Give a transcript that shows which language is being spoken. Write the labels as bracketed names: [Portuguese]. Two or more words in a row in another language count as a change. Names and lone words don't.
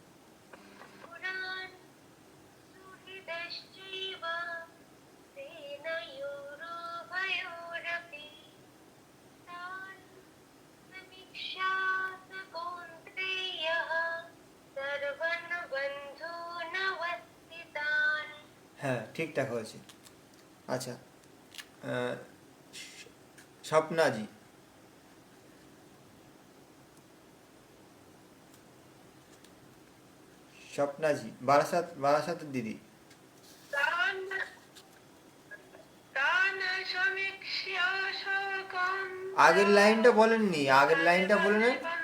[Sanskrit] पुराण सुहृदश्चैव सेनयोरुभयोरपि तान् समीक्ष्य स कौन्तेयः सर्वान् बन्धूनवस्थितान्। [Bangla] হ্যাঁ, ঠিকঠাক হয়েছে। আচ্ছা, স্বপ্না জি। স্বপ্না জি, বারাসাতের দিদি। আগের লাইনটা বলেননি, আগের লাইনটা বলে নেন।